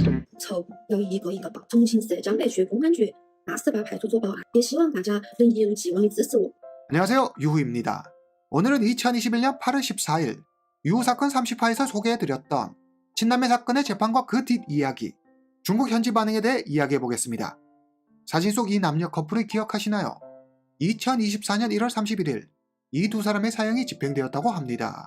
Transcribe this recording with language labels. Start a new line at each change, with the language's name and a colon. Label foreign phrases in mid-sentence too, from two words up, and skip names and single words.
Chinese: 丑，要一个一个报，重庆市江北区公安局818派出所报案，也希望大家能一如既往的支持我。
Korean: 안녕하세요. 유후입니다. 오늘은 2021년 8월 14일 유후 사건 30화에서 소개해드렸던 친남매 사건의 재판과 그 뒷이야기, 중국 현지 반응에 대해 이야기해보겠습니다. 사진 속 이 남녀 커플을 기억하시나요? 2024년 1월 31일 이 두 사람의 사형이 집행되었다고 합니다.